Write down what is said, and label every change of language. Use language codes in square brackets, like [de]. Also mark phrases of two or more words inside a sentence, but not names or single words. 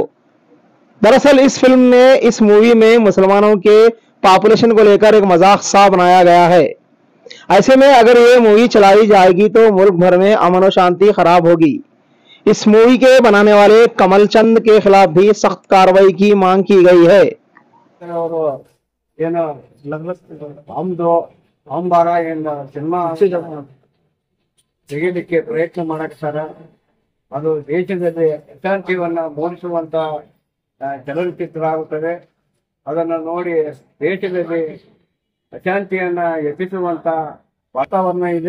[hi] दरअसल इस फिल्म में, इस मूवी में मुसलमानों के पॉपुलेशन को लेकर एक मजाक सा बनाया गया है. ऐसे में अगर ये मूवी चलाई जाएगी तो मुल्क भर में अमन और शांति खराब होगी. इस मूवी के बनाने वाले कमल चंद के खिलाफ भी सख्त कार्रवाई की मांग की गई है. [kn] ಹಮ್ದು ಹಂಬಾರ ಏನು ಸಿನಿಮಾ ತೆಗೆಯಲಿಕ್ಕೆ ಪ್ರಯತ್ನ ಮಾಡಕ್ತಾರ. ಅದು ದೇಶದಲ್ಲಿ ಅಶಾಂತಿಯನ್ನ ಮೂಡಿಸುವಂತ ಚಲನಚಿತ್ರ ಆಗುತ್ತದೆ. ಅದನ್ನು ನೋಡಿ ದೇಶದಲ್ಲಿ ಅಶಾಂತಿಯನ್ನ ಎಬ್ಬಿಸುವಂತ ವಾತಾವರಣ ಇದೆ.